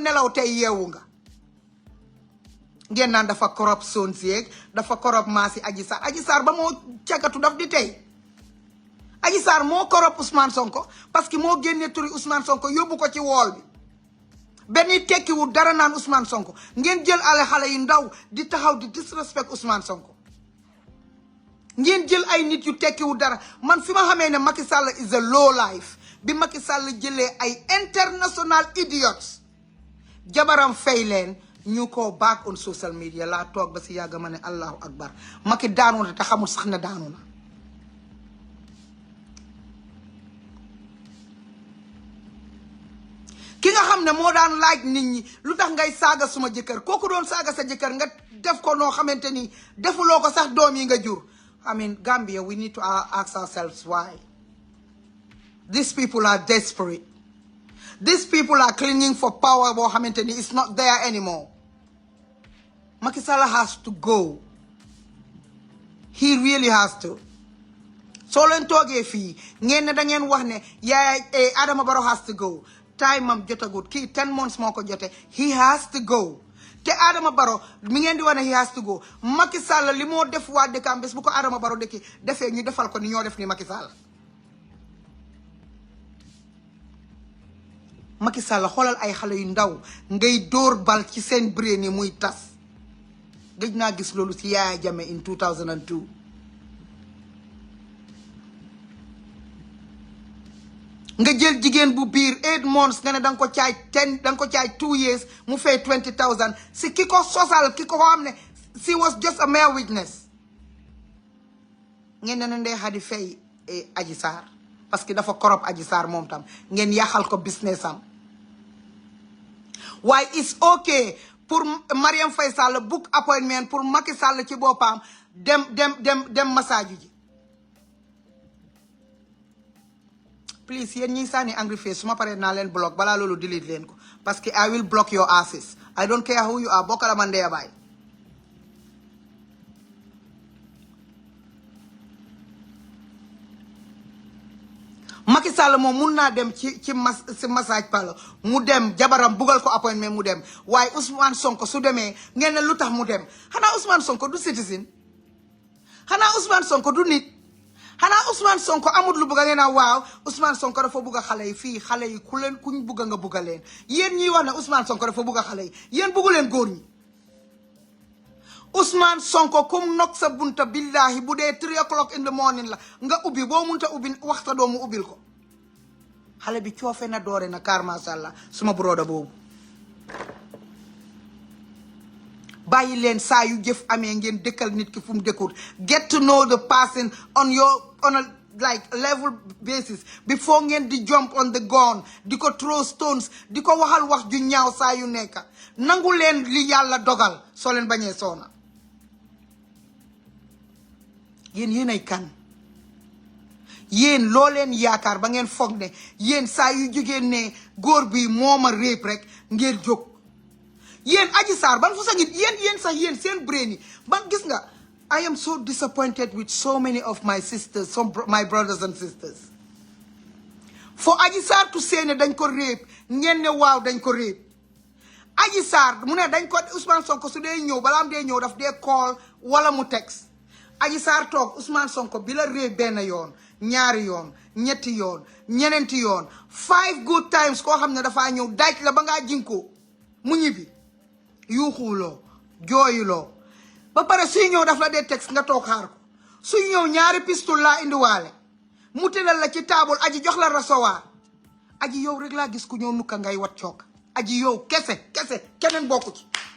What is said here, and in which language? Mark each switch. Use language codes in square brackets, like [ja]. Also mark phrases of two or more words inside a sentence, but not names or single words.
[wo] nelaw tey yeewu nga ngeen naan dafa korop son sieg dafa korop maasi Adji Sarr ba moo cagatu daf di tey Adji Sarr moo korop Ousmane Sonko [fr] parce que [wo] moo génne turi Ousmane Sonko yóbbu ko ci wool bi benn tekkiwul dara naan Ousmane Sonko ngeen jël xale yu ndaw di taxaw di disrespect Ousmane Sonko ngeen jël ay nit yu tekkiwul dara man fi ma xamee ne Macky Sall [en] is a low life [wo] bi Macky Sall jëlee ay [en] international idiots [wo] jabaram fay leen ñu ko [en] back on social media [wo] laa toog ba si yàgg ma ne [ar] الله أكبر [wo] Macky daanu na te xamul sax ne daanu na ki nga xam ne moo daan laaj nit ñi lu tax ngay saaga suma jëkkër kooku doon saaga sa jëkkër nga def ko noo xamante ni defuloo ko sax doom yi nga [en] jur I mean Gambia we need to ask ourselves why these people are desperate these people are clinging for power [wo] boo xamante ni [en] it's not there anymore Macky Sall has to go he really has to [wo] soo leen toogee fii ngeen ne da ngeen wax ne [en] Adama Barrow has to go [wo] time am jotagut kii 10 months moo ko jote [en] he has to go [wo] te Adama Barrow mi ngeen di wane [en] he has to go [wo] Macky Sall li moo def waa dëkkam bés bu ko Adama Barrow dëkki defee ñu defal ko ni ñoo def ni Macky Sall Macky Sall xoolal ay xale yu ndaw ngay dóor bal ci seen brain yi muy tas gëj naa gis loolu ci Yaya Jammeh in 2002 nga jël jigéen bu biir 8 months nga ne da nga ko caay 2 years mu fay 20,000 si ki ko sosal ki ko xam ne [en] she was just a mere witness [wo] ngeen ne Ndeye Khady fay Adji Sarr [fr] parce que [wo] dafa korop Adji Sarr moom tam ngeen yàqal ko business am waaye [en] it's okay [wo] pour Mariam Faye Sall [en] book appointment [wo] pour Macky Sall ci boppam dem massage ji please yéen ñi sànni [en] angry face [wo] su ma paree naa leen block balaa loolu delete leen ko [fr] parce que [en] I will block your asses I don't care who you are [wo] bokkala man dee baay Macky Sall moom mun naa dem ci [en] massage parlour [wo] mu dem jabaram bugal ko appointment mu dem waaye Ousmane Sonko su demee ngeen ne lu tax mu dem xanaa Ousmane Sonko du citizen xanaa Ousmane Sonko du nit xanaa Ousmane Sonko amul lu bëgg ngeen a waaw Ousmane Sonko dafa bëgg xale yi fii xale yi kuñ bëgg nga bëgg leen yéen ñiy wax ne Ousmane Sonko dafa bëgg xale yi yéen bëggu leen góor ñi Ousmane Sonko kum nok sa bunta billahi bu dee [en] 3 o'clock in the morning [wo] la nga ubbi boo munta ubbi waxta doomu ubbil ko xale bi coofe na doore na kaar [ar] ما شاء الله [wo] suma broda boobu bàyyi leen saa yu jëf amee ngeen dëkkal nit ki fu mu dëkkut [en] get to know the person on a like level basis before [wo] ngeen di [en] jump on the gun [wo] di ko [en] throw stones [wo] di ko waxal wax ju ñaaw saa yu nekk nangu leen li yàlla dogal soo leen bañee soona yéen ay kan yéen loo leen yaakaar ba ngeen foog ne yéen saa yu jógee ne góor bi mooma réep rek ngeen jóg yéen Adji Sarr ban fu sa ngit yéen sax yéen seen brain yi ban gis nga [en] I am so disappointed with so many of my sisters, my brothers and sisters. For Adji Sarr to say [wo] ne dañ ko rape, ngeen ne waaw dañ ko rape. Adji Sarr mu ne dañ ko Ousmane Sonko su dee ñëw balaam dee ñëw daf dee call wala mu text. Adji Sarr toog Ousmane Sonko bi la rape benn yoon, ñaari yoon, ñetti yoon, ñeneenti yoon, [en] 5 good times [wo] koo xam ne dafaa ñëw daaj la ba ngaa jinko mu ñibbi yuuxuloo jooyuloo ba pare suy ñëw daf la dee texte nga toog xaar ko suy ñëw ñaari pistol laa indiwaale mu tëddal la ci taabul aji jox la rasowaar aji yow rek laa gis ku ñëw nukka ngay wat cooka aji yow kese keneen bokku ci